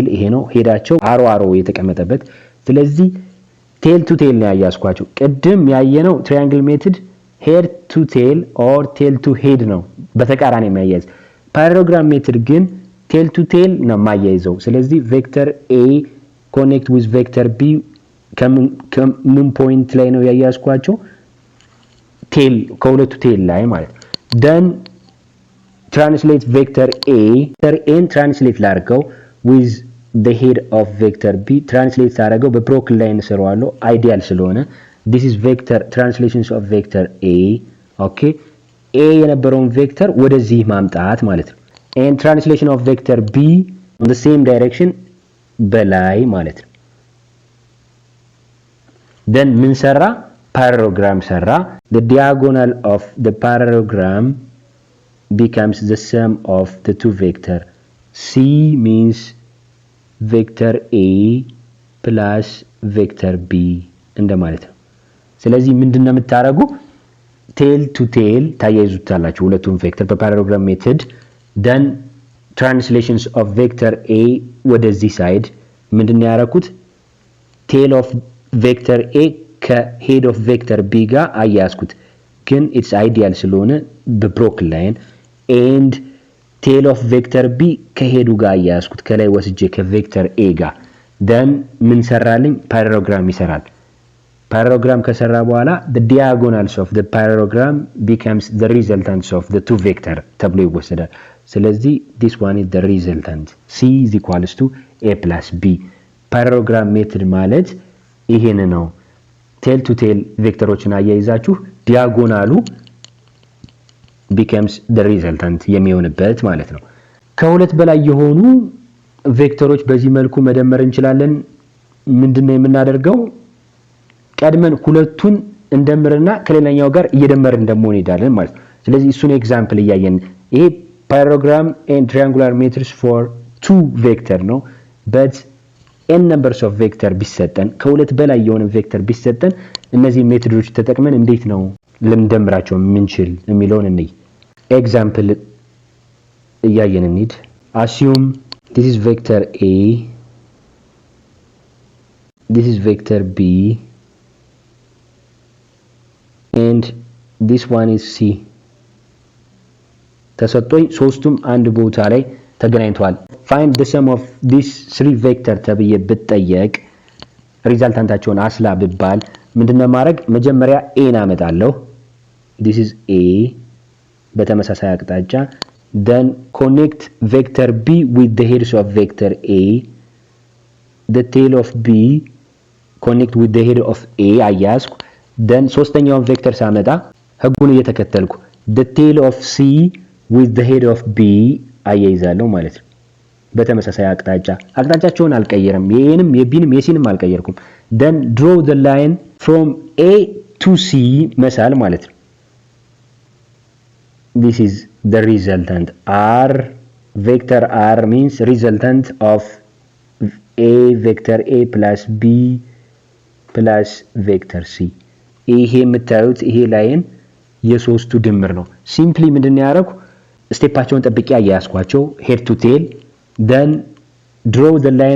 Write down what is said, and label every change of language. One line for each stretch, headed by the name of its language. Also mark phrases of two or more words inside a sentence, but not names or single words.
Amharic: ይሄ ነው ሄዳቸው አሮ የተቀመጠበት ስለዚህ
English: tail to tail
Amharic: ነው ያያስኳቸው ቅድም ያየነው
English: triangle method head to tail or tail to head
Amharic: ነው በተቃራኒ የሚያያዝ
English: parallelogram method
Amharic: ግን
English: tail to tail
Amharic: ነው ማያይዘው ስለዚህ
English: vector a connect with vector b
Amharic: ከምን ፖይንት ላይ ነው ያያስኳቸው ቴል ከሁለቱ ቴል ላይ ማለት
English: then translate vector a translate
Amharic: ላድርገው
English: with the head of vector b
Amharic: translate ታደርገው በፕሮክል ላይ እንሰራዋለሁ አይዲያል ስለሆነ
English: this is vector translations of vector a okay
Amharic: a የነበረውን ቬክተር ወደዚህ ማምጣት ማለት ነው
English: and translation of vector b in the same direction
Amharic: በላይ ማለት ነው
English: then
Amharic: ምን ሰራ parallelogram ሰራ
English: the diagonal of the parallelogram becomes the sum of the two vector c means vector a plus vector b
Amharic: እንደማለት ነው ስለዚህ ምንድነው የምታረጉ
English: tail to tail
Amharic: ታያይዙታላችሁ ሁለቱም ቬክተር በ
English: parallelogram method then translations of vector a
Amharic: ወደዚህ ሳይድ ምንድነው ያረኩት
English: tail of vector
Amharic: a ከ
English: head of vector b
Amharic: ጋር አያያዝኩት ግን
English: it's ideal
Amharic: ስለሆነ በብሮክ ላይን
English: and tail of vector b
Amharic: ከሄዱ ጋር አያያዝኩት ከላይ ወስጄ ከቬክተር a ጋር then ምን ሰራልኝ parallelogram ይሰራል parallelogram ከሰራ በኋላ
English: the diagonals of the parallelogram becomes the resultants of the two vector
Amharic: ተብሎ ይወሰዳል ስለዚህ
English: this one is the resultant c is equals to a plus b parallelogram method ማለት
Amharic: ይሄን ነው
English: tail to tail
Amharic: ቬክተሮችን አያይዛችሁ ዲያጎናሉ
English: becomes the resultant
Amharic: የሚሆንበት ማለት ነው ከሁለት በላይ የሆኑ ቬክተሮች በዚህ መልኩ መደመር እንችላለን ምንድነው የምናደርገው ቀድመን ሁለቱን እንደምርና ከሌላኛው ጋር እየደመርን ደግሞ እንሄዳለን ማለት ነው ስለዚህ እሱን ኤግዛምፕል እያየን ይሄ
English: parallelogram and triangular methods for two vector
Amharic: ነው but
English: n numbers of vector
Amharic: ቢሰጠን ከሁለት በላይ የሆነ ቬክተር ቢሰጠን እነዚህ ሜቶዶች ተጠቅመን እንዴት ነው ልንደምራቸው ምንችል የሚለውን እንይ ኤግዛምፕል እያየን እንሂድ
English: assume this is vector a this is vector b and this one is c
Amharic: ተሰጥቶኝ ሶስቱም አንድ ቦታ ላይ ተገናኝተዋል
English: find the sum of these three vector
Amharic: ተብዬ ብትጠየቅ ሪዛልታንታቸውን አስላ ብባል ምንድነው ማድረግ መጀመሪያ
English: a አመጣለሁ this is a
Amharic: በተመሳሳይ አቅጣጫ
English: then connect vector b with the heads of vector a the tail of b connect with the head of a አያዝኩ then
Amharic: ሶስተኛውን ቬክተር ሳመጣ ህጉን እየተከተልኩ
English: the tail of c with the head of b
Amharic: አያይዛለሁ ማለት ነው በተመሳሳይ አቅጣጫቸውን አልቀየርም የኤንም የቢንም የሲንም አልቀየርኩም
English: then draw the line from a to c
Amharic: መሳል ማለት ነው
English: this is the resultant r vector r means resultant of a vector a plus b plus vector c
Amharic: ይሄ የምታዩት ይሄ ላይን የሶስቱ ድምር ነው ሲምፕሊ ምንድነው ያደረኩ ስቴፓቸውን ጠብቄ አያያዝኳቸው
English: head to tail then draw the line